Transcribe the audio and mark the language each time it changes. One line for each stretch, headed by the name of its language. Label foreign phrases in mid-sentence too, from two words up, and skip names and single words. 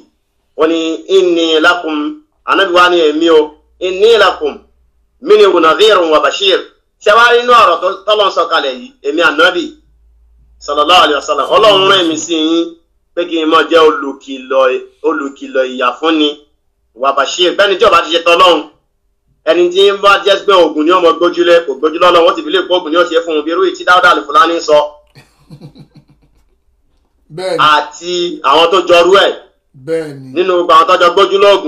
Yoruba: Ó ní
Arabic: إني لكم,
Yoruba: ànábì wa ní èmi o,
Arabic: إني لكم منه نذير وبشير.
Yoruba: Ṣé wá rí inú ọ̀rọ̀ tọ́lọ́ ń sọ kalẹ̀ yìí? Èmi ànábì
Arabic: صلى الله عليه وسلم,
Yoruba: Ọlọ́run rán èmi sí yín pé kí n máa jẹ́ olùkìlọ̀ ìyà fúnni
Arabic: وبشير.
Yoruba: Bẹ́ẹ̀ni tí ọba ti ṣe tọ́lọ́run, ẹni tí ń bá jẹ́ pé oògùn ni ọmọ gbójúlé kò gbójúlé Ọlọ́run, wọ́n ti fi lè kó oògùn ni ó ṣe fún un bí irú ìtí Dáúdà al-Fulani sọ àti àwọn tó jọrú ẹ̀ nínú gbogbo àwọn tọ́jọ́ gbójúlé oògùn.